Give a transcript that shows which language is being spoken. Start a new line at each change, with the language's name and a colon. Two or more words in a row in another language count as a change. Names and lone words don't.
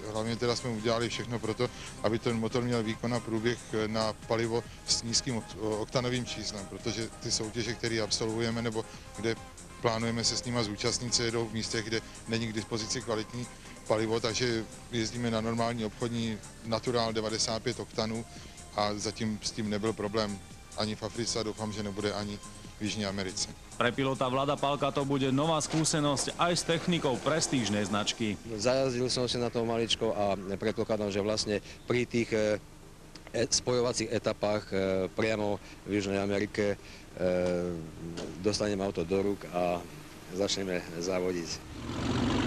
Czech: Hlavně teda jsme udělali všechno pro to, aby ten motor měl výkon a průběh na palivo s nízkým oktanovým číslem, protože ty soutěže, které absolvujeme nebo kde plánujeme se s nimi zúčastnit, se jedou v místech, kde není k dispozici kvalitní palivo, takže jezdíme na normální obchodní Natural 95 oktanů a zatím s tím nebyl problém ani v Africe a doufám, že nebude ani v Jižní Americe.
Slovak: Pre pilota Vlada Palka to bude nová skúsenosť aj s technikou prestížnej značky. Zajazdil som si na to maličko a predpokladám, že vlastne pri tých spojovacích etapách priamo v Južnej Amerike dostanem auto do rúk a začneme závodiť.